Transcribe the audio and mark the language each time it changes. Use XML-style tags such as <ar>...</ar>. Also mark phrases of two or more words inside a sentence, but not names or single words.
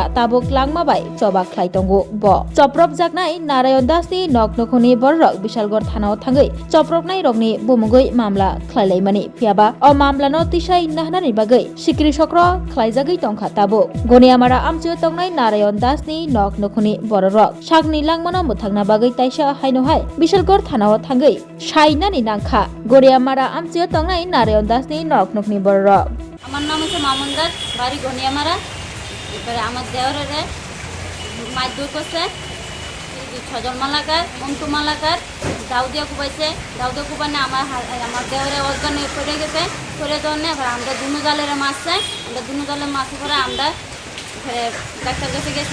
<trp>ताबुक लांमाबाय चबा खलायतंगो ब चप्रबजाकनाय नारायण दासनि नकनखनि बररक बिशालगढ़ थानाव थांगै चप्रबनाय रगनि बुमुगै मामला खलायलायमानि फियाबा अ मामलानो तिसाय नाहनानि बागै सिक्रि सक्र खलायजागै तंखा ताबुक गनियामारा आमचियो तंनाय नारायण दासनि नकनखनि बररक सागनि लांमानो मुथांना बागै ताइसा हायनोहाय बिशालगढ़ थानाव थांगै साइनानि नांखा गनियामारा आमचियो तंनाय नारायण दासनि नकनखनि बररक</trp> <bn>আমার নাম হচ্ছে মামুন দাস, বাড়ি গনিয়ামারা। এরপরে আমার দেওরের মাইদুর করছে ছজন মালাকার, অন্তু মালাকার, দাউদিয়া কুবাইছে। দাউদিয়া কুবানে আমার দেওরে অজ্ঞানে পড়ে গেছে। পড়ে যাওয়ার এবার আমরা দুনো জালের মাছছে। আমরা দুনো জালের মাছ করে আমরা ডাক্তার কাছে গেছি।</bn>